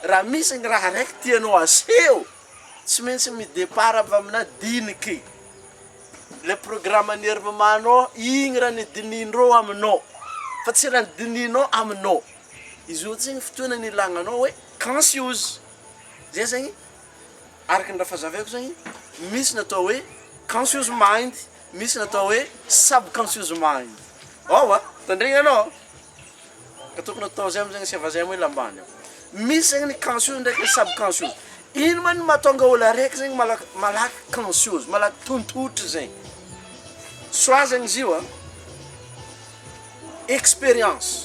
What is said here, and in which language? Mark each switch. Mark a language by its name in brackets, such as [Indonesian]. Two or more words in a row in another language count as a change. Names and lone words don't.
[Malagasy] Raha misy ny raha araiky tianao aseho, tsy maintsy midépart avy amina diniky. [French] Le programme [Malagasy] nervemanao, igny raha nidinindreo aminao. Fa tsy raha nidininao aminao. Izy io zegny fotoana nilagnanao hoe conscious. Zay zegny, araka ny raha fazavaiko zegny, misy natao hoe [English] conscious mind, [Malagasy] misy natao hoe [English] subconscious mind. [Malagasy] Tandregny anao. Ka tokony atao zay amizay sy avazay hoe lambany. Misy zegny ny conscious ndraiky ny subconscious. Ino man mahatonga olo araiky zegny malaky conscious, malaky tontotry zegny. Soit zegny izy io expérience.